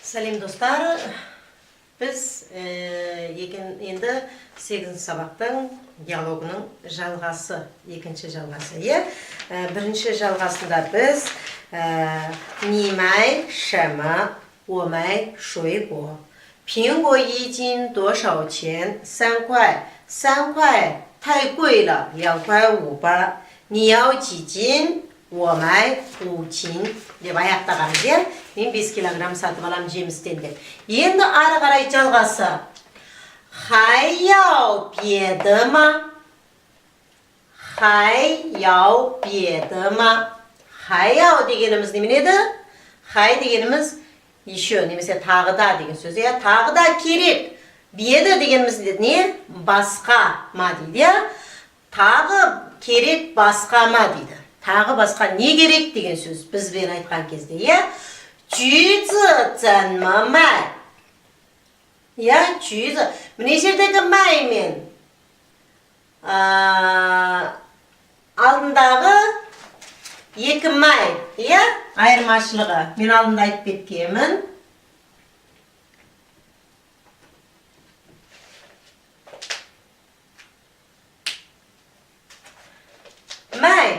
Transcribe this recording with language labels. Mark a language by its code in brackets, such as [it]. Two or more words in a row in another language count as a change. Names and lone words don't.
[kk] Сәлем достар, біз енді 8 сабақтың диалогының жалғасы, екінші жалғасы. Бірінші жалғасында біз [zh] 你买什么我买水果苹果一斤多少钱3块3块太贵了2块5吧你要几斤我买5斤 [kk] деп аяқтағанбыз. Мен 5 килограмм сатып алам жемістен деп. Енді ары қарай жалғасы. [zh] 还要别的吗还要别的吗还要 [kk] дегеніміз немен еді? Хай дегеніміз еще немесе тағы да деген сөз. Тағы да керек. Беді дегеніміз не? Басқа ма дейді. Тағы керек басқа ма дейді. Тағы басқа не керек деген сөз бізбен айтқан кезде. [zh] 橘子怎么卖? 橘子. [kk] Міне жердегі май мен алдындағы екі май. Айырмашылығы. Мен алдында айтып кеткенмін. Май.